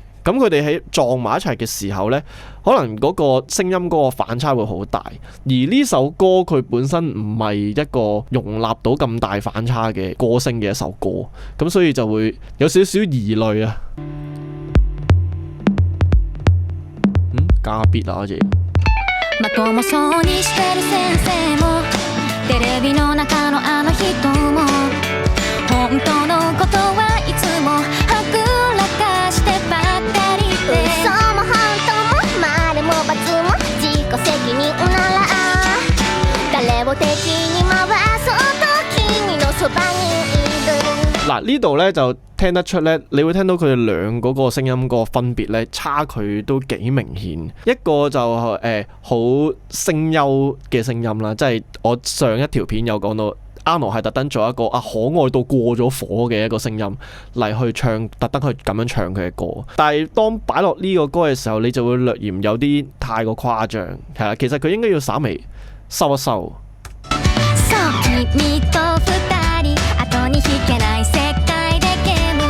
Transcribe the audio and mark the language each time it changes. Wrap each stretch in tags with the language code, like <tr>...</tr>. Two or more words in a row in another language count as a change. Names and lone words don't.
<yue>咁佢哋喺撞埋一齊嘅時候呢，可能嗰個聲音嗰個反差會好大，而呢首歌佢本身唔係一個容納到咁大反差嘅歌聲嘅一首歌，咁所以就會有少少疑慮啊。加 beat 啦，好似。</yue> <ja>まともそうにしてる先生もテレビの中のあの人も本当のことはいつもはぐらかしてばったりで嘘も本当も丸も×も自己責任なら誰を敵に回そうと君のそばにいる</ja> <yue>嗱，呢度咧就聽得出咧，你會聽到佢哋兩嗰個聲音個分別咧，差距都幾明顯。一個就好聲優嘅聲音啦，即係我上一條片有講到。Arno 係特登做一個可愛到過咗火嘅一個聲音嚟去唱，特登去咁樣唱佢嘅歌。但係當擺落呢個歌嘅時候，你就會略嫌有啲太過誇張，係啦。其實佢應該要稍微收一收。</yue> <ja>君と二人後に引けない世界で</ja>